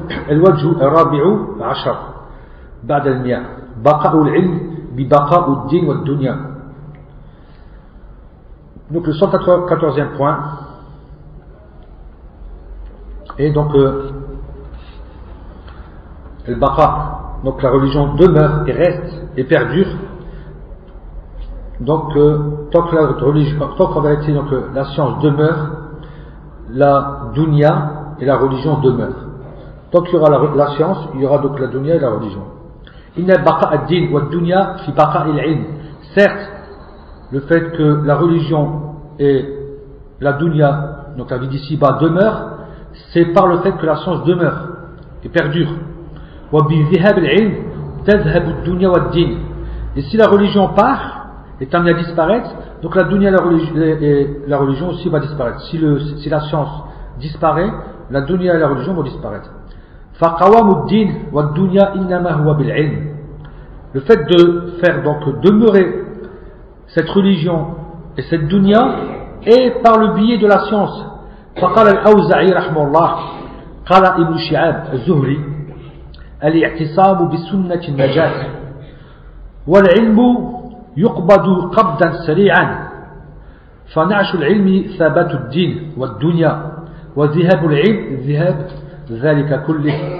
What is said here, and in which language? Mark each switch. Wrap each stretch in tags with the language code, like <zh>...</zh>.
<ar>الوجه الرابع عشر بعد المئة بقاء العلم ببقاء الدين والدنيا.</ar> <fr>Donc le 114e point et donc le baqa, donc la religion demeure et reste et perdure donc tant que la religion, tant qu'en réalité donc la science demeure, la dunya et la religion demeurent. Tant qu'il y aura la science, il y aura donc la dunya et la religion.</fr> <ar>Inna baqa ad-din wa ad-dunya fi baqa al-ilm.</ar> <fr>Certes, le fait que la religion et la dunya, donc la vie d'ici-bas, demeure, c'est par le fait que la science demeure et perdure.</fr> <ar>Wa bi dhahab al-ilm tadhhab ad-dunya wa ad-din.</ar> <fr>Et si la religion part et termine à disparaître, donc la dunya et la religion aussi va disparaître. Si la science disparaît, la dunya et la religion vont disparaître.</fr> <ar>فقوام الدين والدنيا إنما هو بالعلم.</ar> <fr>Le fait de faire donc demeurer cette religion et cette dunya est par le biais de la science.</fr> <ar>فقال الأوزعي رحمه الله قال ابن شهاب الزهري الاعتصام بسنة النجاة والعلم يقبض قبضا سريعا فنعش العلم ثبات الدين والدنيا وذهاب العلم ذهاب ذلك كله.</ar>